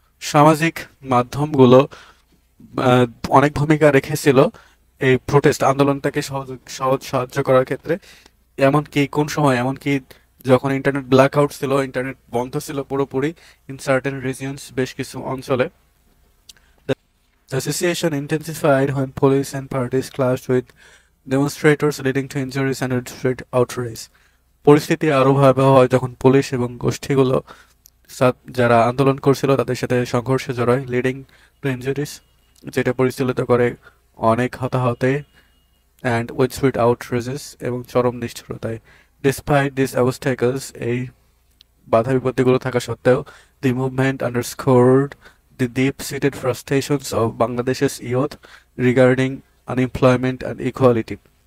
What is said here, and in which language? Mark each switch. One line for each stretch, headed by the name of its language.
Bangla: সামাজিক মাধ্যমগুলো অনেক ভূমিকা রেখেছিল এই প্রোটেস্ট আন্দোলনটাকে সহজ সাহায্য করার ক্ষেত্রে। এমনকি কোন সময়? এমনকি যখন ইন্টারনেট ব্ল্যাকআউট ছিল, ইন্টারনেট বন্ধ ছিল পুরোপুরি
English: in certain regions,
Bangla: বেশ কিছু অঞ্চলে।
English: The situation intensified when police and parties clashed with demonstrators, leading to injuries and widespread outrage.
Bangla: পরিস্থিতি আরো ভয়াবহ হয় যখন পুলিশ এবং গোষ্ঠীগুলো যারা আন্দোলন করছিল তাদের সাথে সংঘর্ষে জড়ায়,
English: leading to injuries,
Bangla: যেটা পরিচালিত করে অনেক হতাহতে,
English: and widespread outrages,
Bangla: এবং চরম নিষ্ঠুরতায়।
English: despite this obstacles,
Bangla: এই বাধা বিপত্তিগুলো থাকা সত্ত্বেও,
English: The movement underscored the deep seated frustrations of বাংলাদেশের youth regarding unemployment and equality.